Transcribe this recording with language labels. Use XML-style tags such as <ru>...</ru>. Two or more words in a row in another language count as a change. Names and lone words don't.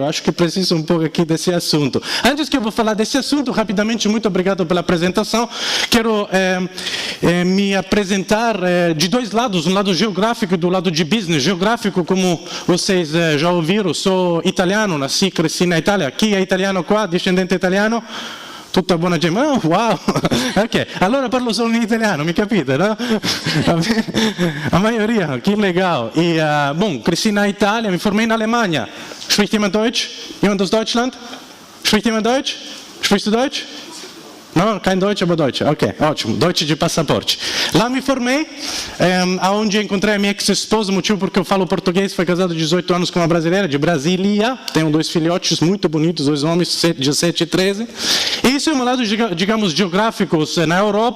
<pt>Acho que preciso um pouco aqui desse assunto. Antes que eu vou falar desse assunto, rapidamente, muito obrigado pela apresentação. Quero me apresentar de dois lados, um lado geográfico e do lado de business. Geográfico, como vocês já ouviram, sou italiano, nasci, cresci na Itália.</pt> <it>Chi è italiano qua, discendente italiano? Tutta buona gente, oh, wow, ok, allora parlo solo in italiano, mi capite, no?</it> <pt>A maioria, que legal. E, bom, cresci na Itália, me formei na Alemanha.</pt> <de>Spricht jemand Deutsch? Jemand aus Deutschland? Spricht jemand Deutsch? Sprichst du Deutsch? Não, kein Deutsch, aber Deutsch.</de> <pt>Ok, ótimo. Deutsch de passaporte. Lá me formei, onde encontrei a minha ex-esposa, motivo porque eu falo português. Foi casado 18 anos com uma brasileira, de Brasília. Tenho 2 filhotes muito bonitos, 2 homens, 17 e 13. E isso é um lado, digamos, geográficos na Europa.</pt>